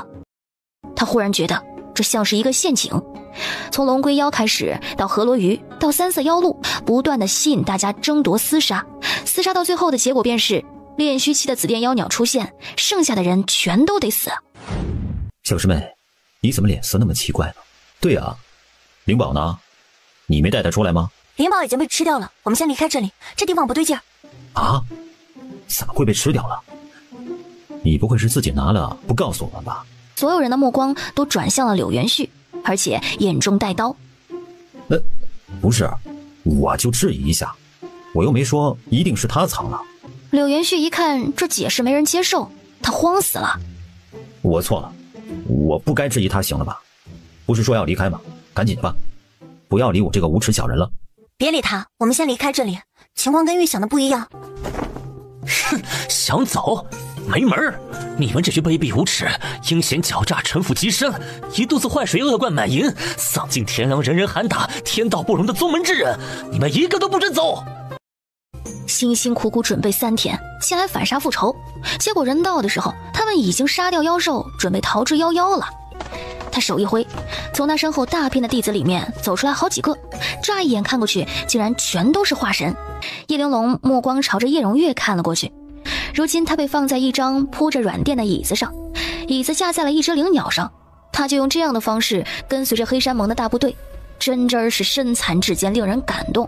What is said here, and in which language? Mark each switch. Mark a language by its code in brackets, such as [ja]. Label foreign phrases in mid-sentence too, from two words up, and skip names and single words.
[zh] 他忽然覺得這像是一個陷阱，從龍龜妖開始，到河羅魚，到三色妖鹿，不斷地吸引大家爭奪廝殺到最後的結果便是炼虛期的紫电妖鳥出現，剩下的人全都得死。小师妹，你怎麼臉色那麼奇怪呢？對啊，靈寶呢？你沒帶它出來嗎？灵寶已經被吃掉了，我們先離開這裡，這地方不對勁兒。啊？ 怎麼會被吃掉了？你不會是自己拿了不告訴我們吧？所有人的目光都轉向了柳元旭，而且眼中帶刀。不是，我就質疑一下，我又沒說一定是他藏了。柳元旭一看這解釋沒人接受，他慌死了。我錯了，我不該質疑他，行了吧？不是說要離開嗎？趕緊的吧，不要理我這個无恥小人了。別理他，我們先離開這裡，情況跟預想的不一樣。哼，想走？沒門兒！你們這群卑鄙無恥、陰險狡詐、城府極深、一肚子壞水、惡貫滿盈、喪盡天良、人人喊打、天道不容的宗門之人，你們一個都不准走！辛辛苦苦準備3天，前來反殺復仇，結果人到的時候，他們已經殺掉妖獸，準備逃之夭夭了。他手一揮，從他身後大片的弟子裡面走出來好幾個，乍一眼看過去，竟然全都是化神。叶玲珑目光朝着叶荣月看了過去，如今他被放在一張鋪着軟墊的椅子上，椅子架在了一只灵鳥上，他就用這樣的方式跟隨着黑山盟的大部隊，真是身殘志堅，令人感動。